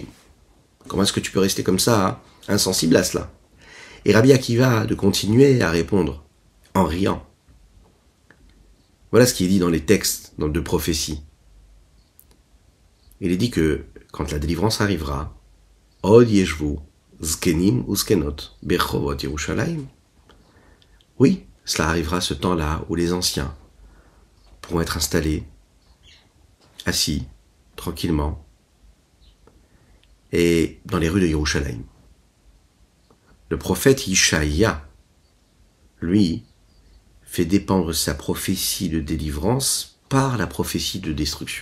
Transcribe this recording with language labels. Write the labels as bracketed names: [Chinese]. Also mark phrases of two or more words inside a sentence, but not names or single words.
[French] Comment est-ce que tu peux rester comme ça, insensible à cela ? Et Rabbi Akiva de continuer à répondre en riant. Voilà ce qui est dit dans les textes de prophéties. Il est dit que quand la délivrance arrivera, [Hebrew] עוד ישבו זקנים וזקנות ברחובות ירושלים. [French] Oui, cela arrivera ce temps-là où les anciens pourront être installés, assis, tranquillement, et dans les rues de Yerushalayim. Le prophète Ishaïa, lui, fait dépendre sa prophétie de délivrance par la prophétie de destruction.